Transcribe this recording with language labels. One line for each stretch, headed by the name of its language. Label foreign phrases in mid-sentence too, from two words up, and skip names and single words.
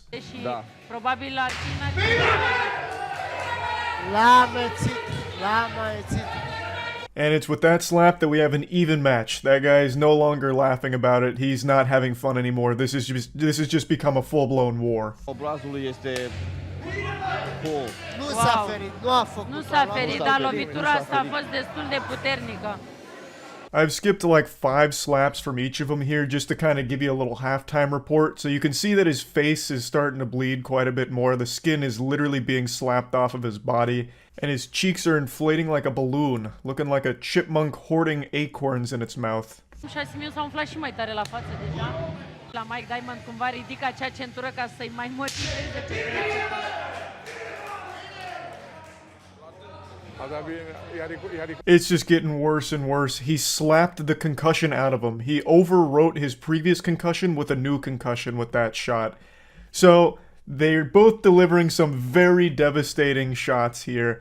Romanian: Da.
English: And it's with that slap that we have an even match. That guy's no longer laughing about it. He's not having fun anymore. This has just become a full-blown war.
Romanian: Obrazul este Pooh. Nu s-a ferit, nu a făcut. Nu s-a ferit, dar lovitura asta a fost destul de puternică.
English: I've skipped like 5 slaps from each of them here just to kind of give you a little halftime report. So you can see that his face is starting to bleed quite a bit more. The skin is literally being slapped off of his body. And his cheeks are inflating like a balloon, looking like a chipmunk hoarding acorns in its mouth.
Romanian: Și Asimiu s-a umflat și mai tare la față deja. La Mike Diamond cumva ridică acea centură ca să-i mai motiveze pe
English: It's just getting worse and worse. He slapped the concussion out of him. He overwrote his previous concussion with a new concussion with that shot. So they're both delivering some very devastating shots here.